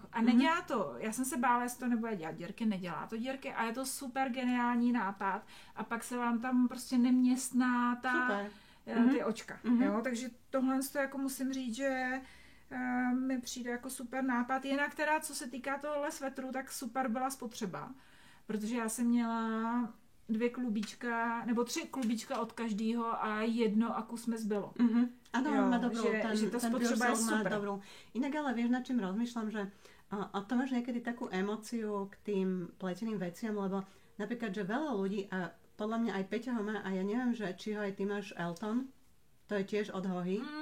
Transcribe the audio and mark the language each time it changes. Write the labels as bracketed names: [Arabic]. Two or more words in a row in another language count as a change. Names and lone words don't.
[Czech] A nedělá to, já jsem se bála, jestli to nebude dělat dírky, nedělá to dírky a je to super geniální nápad a pak se vám tam prostě neměstná ty očka. Jo? Takže tohle jako musím říct, že mi přijde jako super nápad. Jinak teda, co se týká tohohle svetru, tak super byla spotřeba, protože já jsem měla 2 klubíčka, nebo 3 klubíčka od každého a 1 a kus mi zbylo. [Slovak] Áno, má dobrú, [Czech] že to spotřeba je super. [Slovak] Dobrú. Inak ale vieš, nad čím rozmýšľam, že a to máš niekedy takú emóciu k tým pleteným veciam, lebo napríklad, že veľa ľudí, a podľa mňa aj Peťa ho má, a ja neviem, že či ho aj ty máš Elton, to je tiež od Hohy.